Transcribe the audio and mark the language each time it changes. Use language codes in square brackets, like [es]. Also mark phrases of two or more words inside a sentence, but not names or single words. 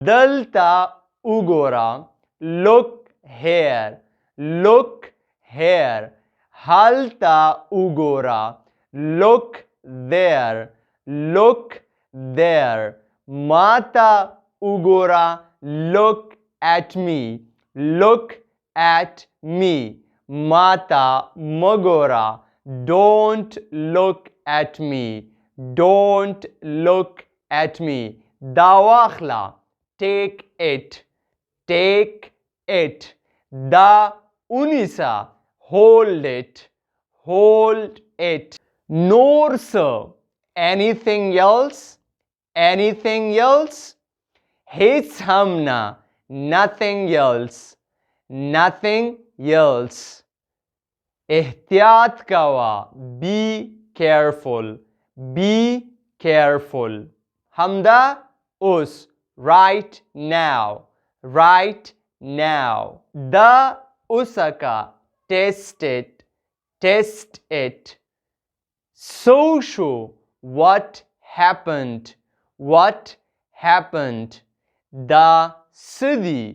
[ps] دلتا وګوره. [en] Look here. Look here. [ps] هلتا وګوره. [en] Look there. Look there. [ps] ماتا وګوره. [en] Look at me. Look at me. [ps] ماتا مګوره. [en] Don't look at me. Don't look at me. [ps] دا واخلا. [en] Take it. Take it. [ps] دا ونیسا. [en] Hold it. Hold it. [ps] نور څه. [en] Anything else? Anything else? [ps] هیڅ هم نه. [en] Nothing else. Nothing else. [ps] احتیاط کوا. [en] Be careful. Be careful. [ps] همدا اوس. [en] Right now. Right now. [ps] دا اوسکا. [en] Test it. Test it. So show. What happened? What happened? [ps] Da sidi.